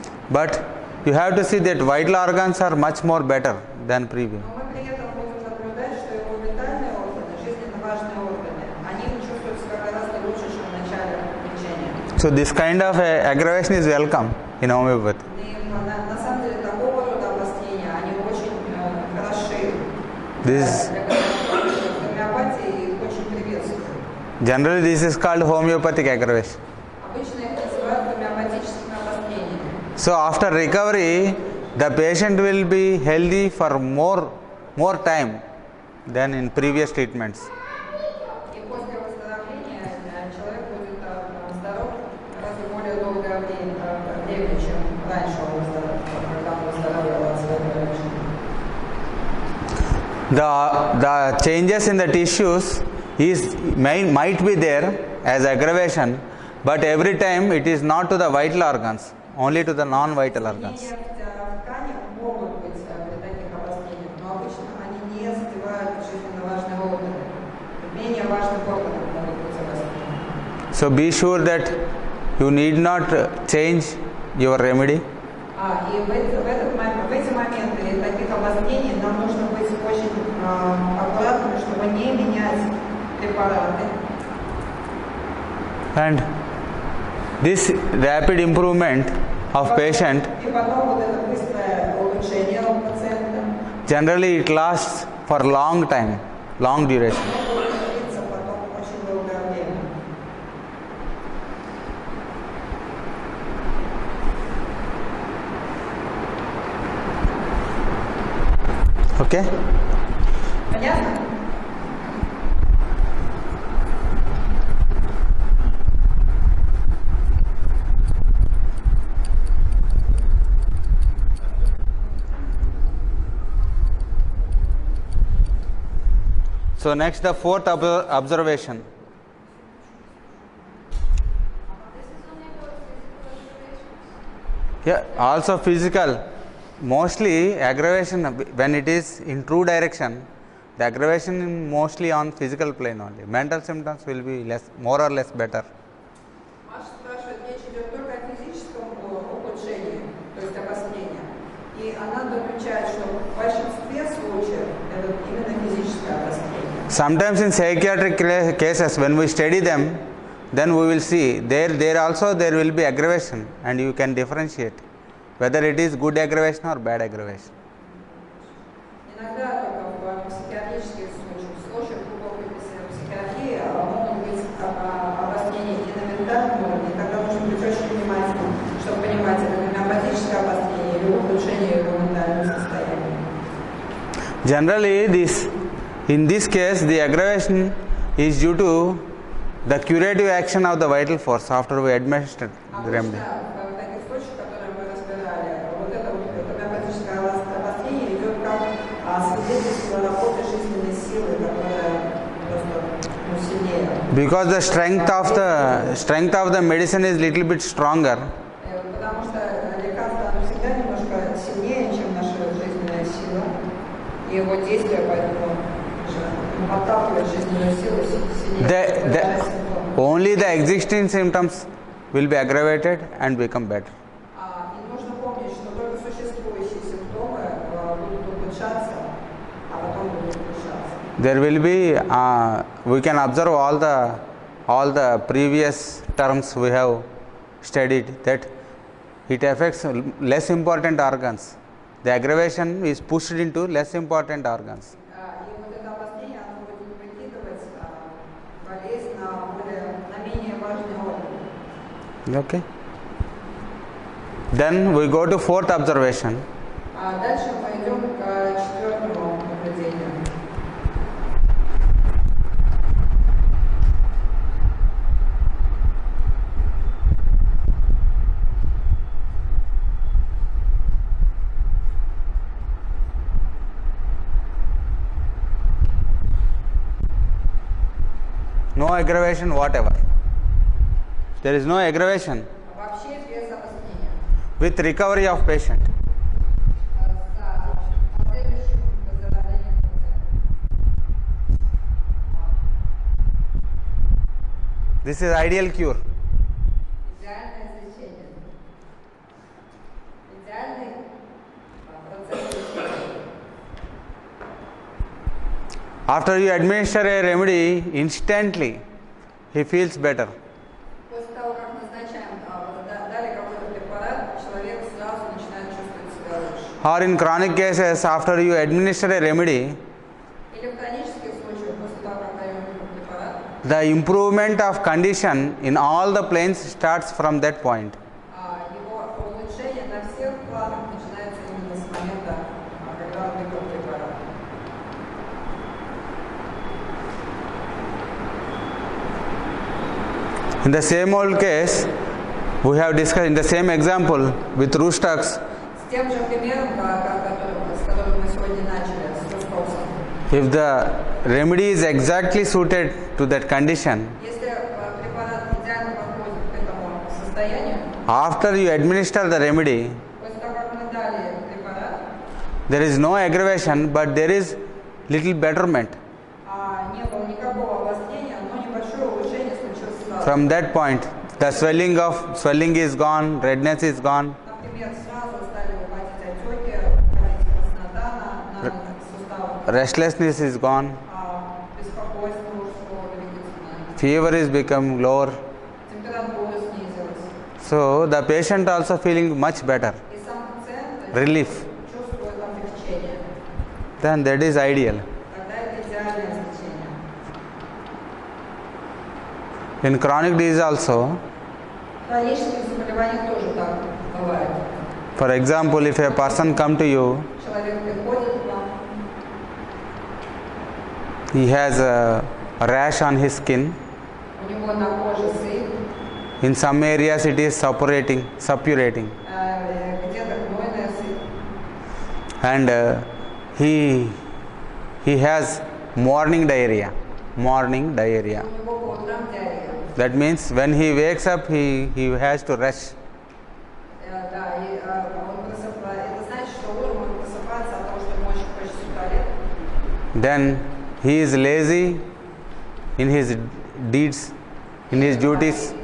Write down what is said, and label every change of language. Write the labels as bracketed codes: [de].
[en] But you have to see that vital organs are much more better than previous. [ru] Но мы при этом будем наблюдать, что его витальные органы, жизненно важные органы, они чувствуют себя гораздо лучше, чем в начале лечения. [en] So this kind of aggravation is welcome in homeopathy. [ru] И на самом деле такого рода обострения, они очень хороши [en] This [ru] для гомеопатии и их очень приветствуют. [en] generally this is called homeopathic aggravation. [ru] Обычно их называют гомеопатическими обострениями. [en] So after recovery, the patient will be healthy for more time than in previous treatments. [ru] И после выздоровления человек будет здоров гораздо более долгое время, чем раньше он когда он выздоровел от своего лечения. [en] The changes in the tissues might be there as aggravation, but every time it is not to the vital organs, only to the non-vital organs. [ru] Изменения в тканях могут быть при таких обострениях, но обычно они не задевают жизненно важные органы. Менее важных органов могут быть обострения. [en] So be sure that you need not change your remedy. [ru] И в эти моменты таких обострений нам нужно быть очень аккуратными, чтобы не менять препараты. [en] And This rapid improvement of patient, [ru] И потом вот это быстрое улучшение у пациента, [en] generally it lasts for long time, long duration. [ru] может длиться потом очень долгое время. [en] Okay? [ru] Понятно? [en] So next the fourth observation. Yeah, also physical. Mostly aggravation when it is in true direction, the aggravation is mostly on physical plane only. Mental symptoms will be less, more or less better. [ru] Маша спрашивает, речь идет только о физическом ухудшении, то есть обострении. И она заключает, что в большинстве случаев это именно физическое обострение. [en] Sometimes in psychiatric cases, when we study them, then we will see there also there will be aggravation, and you can differentiate whether it is good aggravation or bad aggravation. [ru] Иногда только в психиатрических случаях глубокой психиатрии могут быть обострения и на ментальном уровне, тогда нужно быть очень внимательным, чтобы понимать, это гомеопатическое обострение или ухудшение его ментального состояния. [en] Generally, in this case, the aggravation is due to the curative action of the vital force after we administer the remedy. [ru] В таких случаях, которые мы разбирали, вот это гомеопатическое обострение идет как свидетельство работы жизненной силы, которая просто сильнее. [en] Because the strength of the medicine is little bit stronger, [ru] Потому что лекарство оно всегда немножко сильнее, чем наша жизненная сила. И его действие поэтому подталкивает жизненную силу сильнее. [en] only the existing symptoms will be aggravated and become better. [ru] И нужно помнить, что только существующие симптомы будут улучшаться, а потом будут ухудшаться. [en] There will be we can observe all the previous terms we have studied that it affects less important organs. The aggravation is pushed into less important organs. [ru] И вот это обострение, оно будет выкидывать болезнь на менее важные органы. [en] Okay. Then we go to fourth observation. [ru] Дальше мы идем к четвертому наблюдению. [en] No aggravation whatever. There is no aggravation [ru] Вообще без обострения. [en] with recovery of patient. [ru] С последующим выздоровлением пациента. [en] This is ideal cure. [ru] Идеальное лечение. Идеальный процесс лечения. [en] After you administer a remedy, instantly he feels better. [ru] После того, как назначаем, дали какой-то препарат, человек сразу начинает чувствовать себя лучше. [en] Or in chronic cases, after you administer a remedy, [ru] Или в хронических случаях, после того, как даем препарат, [en] the improvement of condition in all the planes starts from that point. [ru] его улучшение на всех планах начинается именно с момента, когда он выпил препарат. [en] In the same old case, we have discussed in the same example with Rustax, [ru] С тем же примером, с которым мы сегодня начали, с Рустоксом. [en] if the remedy is exactly suited to that condition, [ru] Если препарат идеально подходит к этому состоянию, [en] after you administer the remedy, [ru] после того, как мы дали препарат, [en] there is no aggravation, but there is little betterment. [ru] не было никакого обострения, но небольшое улучшение случилось сразу. [en] From that point, the swelling is gone, redness is gone, [ru] Например, сразу стали выходить отеки, выходить краснота на суставах, [en] restlessness is gone, [ru] беспокойство ушло, двигательное, [en] fever is become lower. [ru] температура снизилась. [en] So the patient also feeling much better, [ru] И сам пациент [en] relief. [ru] чувствует облегчение. [en] Then that is ideal. [ru] Тогда это идеальное лечение. [en] In chronic disease also, [ru] В хронических заболеваниях тоже так бывает. [en] for example, if a person come to you, [ru] Человек приходит к вам, [en] he has a rash on his skin. [ru] у него на коже сыпь, [en] In some areas it is suppurating, [ru] где-то гнойная сыпь. [en] and he has morning diarrhea. [ru] У него по утрам диарея. [en] That means when he wakes up, he has to rush. [ru] Да, и он просыпается. Это значит, что утром он просыпается от того, что ему очень хочется в туалет. [en] Then he is lazy in his deeds, in his duties.